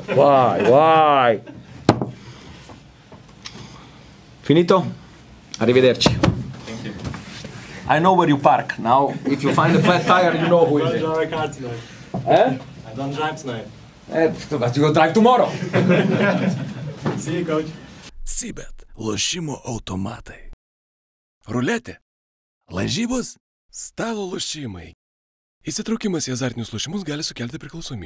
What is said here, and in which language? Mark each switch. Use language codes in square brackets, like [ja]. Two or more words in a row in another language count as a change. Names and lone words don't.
[en] Why? Finito? Arrivederci. Thank you. I know where you park. Now, if you find a flat tire, you know who it is. I don't drive a car tonight. Eh? I don't drive tonight. But you will drive tomorrow. See you, coach. [lt] Sibet, lošimo automatai. Ruletė, lažybos, stalo lošimai. Įsitraukimas į azartinius lošimus gali sukelti priklausomybę.